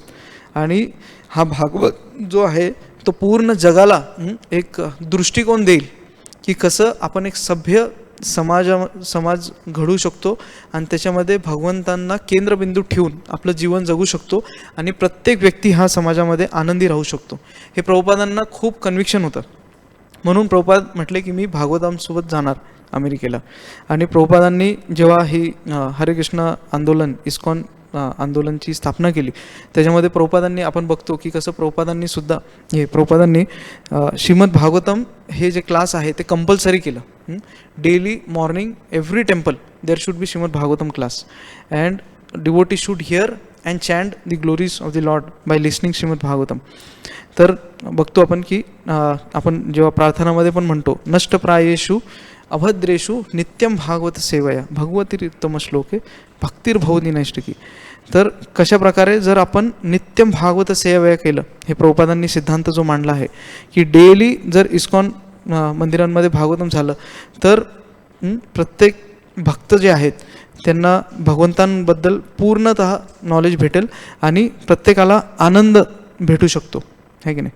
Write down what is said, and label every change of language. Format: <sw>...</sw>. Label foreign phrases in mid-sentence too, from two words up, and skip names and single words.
<mr>आणि हा भागवत जो आहे तो पूर्ण जगाला एक दृष्टिकोन देईल की कसं आपण एक सभ्य समाज घडवू शकतो आणि त्याच्यामध्ये भगवंतांना केंद्रबिंदू ठेवून आपलं जीवन जगू शकतो आणि प्रत्येक व्यक्ती हा समाजामध्ये आनंदी राहू शकतो. हे प्रभुपादांना खूप कन्व्हिक्शन होतं. म्हणून प्रभुपाद म्हटले की मी भागवतांसोबत जाणार अमेरिकेला. आणि प्रभुपादांनी जेव्हा ही हरे कृष्ण आंदोलन, इस्कॉन आंदोलनची स्थापना केली, त्याच्यामध्ये प्रभुपादांनी आपण बघतो की कसं प्रभुपादांनी श्रीमद भागवतम हे जे क्लास आहे ते कंपल्सरी केलं.</mr> <en>Daily morning every temple there should be Shrimad Bhagavatam class and devotee should hear and chant the glories of the Lord by listening Shrimad Bhagavatam.</en> <mr>तर बघतो आपण की आपण जेव्हा प्रार्थनामध्ये पण म्हणतो</mr> <sa>नष्टप्रायेषु अभद्रेषु नित्यम भागवत सेवया भगवतीरुत्तम श्लोके भक्तिर्भवती नैष्टिकी.</sa> <mr>तर कशा प्रकारे जर आपण</mr> <sa>नित्यम भागवत सेवया</sa> <mr>केलं, हे प्रभुपादांनी सिद्धांत जो मांडला आहे की डेली जर इस्कॉन मंदिरांमध्ये भागवतम झालं तर प्रत्येक भक्त जे आहेत त्यांना भगवंतांबद्दल पूर्णतः नॉलेज भेटेल आणि प्रत्येकाला आनंद भेटू शकतो,</mr> <hi>है की नाही.</hi>